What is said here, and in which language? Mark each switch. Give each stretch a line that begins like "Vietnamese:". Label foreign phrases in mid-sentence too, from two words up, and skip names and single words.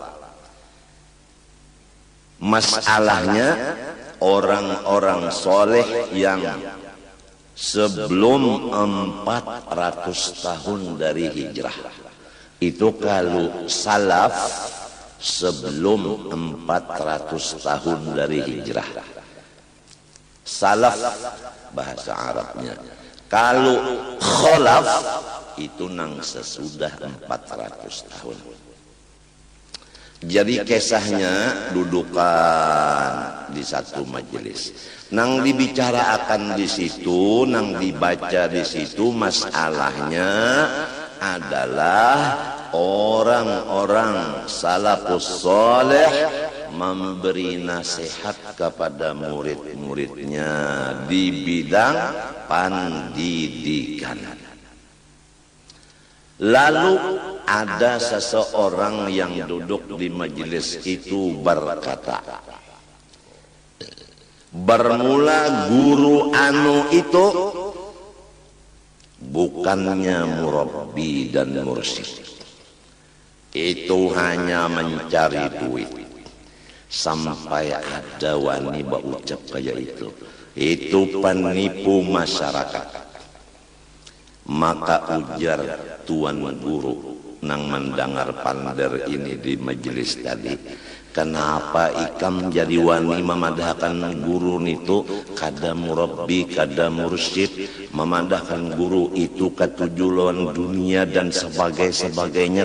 Indonesian: Masalahnya orang-orang soleh yang sebelum 400 tahun dari hijrah. Itu kalau salaf sebelum 400 tahun dari hijrah. Salaf bahasa Arabnya.
Banjar: Kalau kholaf itu nang sesudah 400 tahun.
Indonesian: Jadi kisahnya dudukan di satu majelis.
Banjar: Nang dibicarakan di situ, nang dibaca di situ masalahnya adalah orang-orang salafus saleh memberi nasihat kepada murid-muridnya di bidang pendidikan.
Indonesian: Lalu ada seseorang yang duduk di majelis itu berkata, bermula guru anu itu bukannya murabbi dan mursyid, itu hanya mencari duit.
Banjar: Sampai ada wani berucap kayak itu penipu masyarakat. Maka ujar tuan guru nang mendengar pander ini di majelis tadi, kenapa ikam jadi wani memadahkan guru itu kada murabbi kada mursyid, memadahkan guru itu ketujuan dunia dan sebagainya.